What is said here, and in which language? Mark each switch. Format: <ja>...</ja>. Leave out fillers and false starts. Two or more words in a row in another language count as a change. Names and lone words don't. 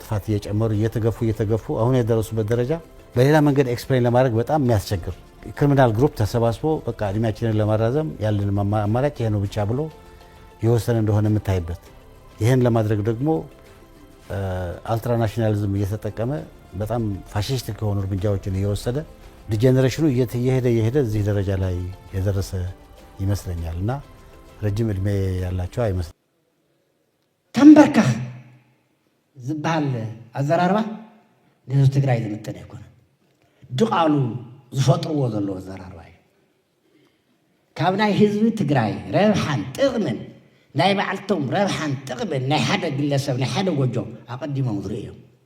<am>ጥፋት እየጨመሩ እየተገፉ አሁን የደረሱበት ደረጃ በሌላ መንገድ ኤክስፕሌን ለማድረግ በጣም የሚያስቸግር</am> <en>criminal group</en> <am>ተሰባስቦ በቃ እድሜያችንን ለማራዘም ያለን አማራጭ ይሄ ነው ብቻ ብሎ የወሰነ እንደሆነ የምታይበት ይሄን ለማድረግ ደግሞ አልትራናሽናሊዝም እየተጠቀመ በጣም ፋሺስቲክ የሆኑ እርምጃዎችን እየወሰደ ዲጀነሬሽኑ እየሄደ እዚህ ደረጃ ላይ የደረሰ ይመስለኛል እና ረጅም እድሜ ያላቸው አይመስል</am> <ti>ተንበርከኽ ዝበሃል ኣዘራርባ ንህዝቢ ትግራይ ዝምጥን ኣይኮነ ድቓሉ ዝፈጥርዎ ዘለዎ ኣዘራርባ እዩ ካብ ናይ ህዝቢ ትግራይ ረብሓን ጥቕምን ናይ ባዕልቶም ረብሓን ጥቕምን ናይ ሓደ ግለሰብ ናይ ሓደ ጎጆ ኣቐዲሞም ዝርኢ እዮም</ti>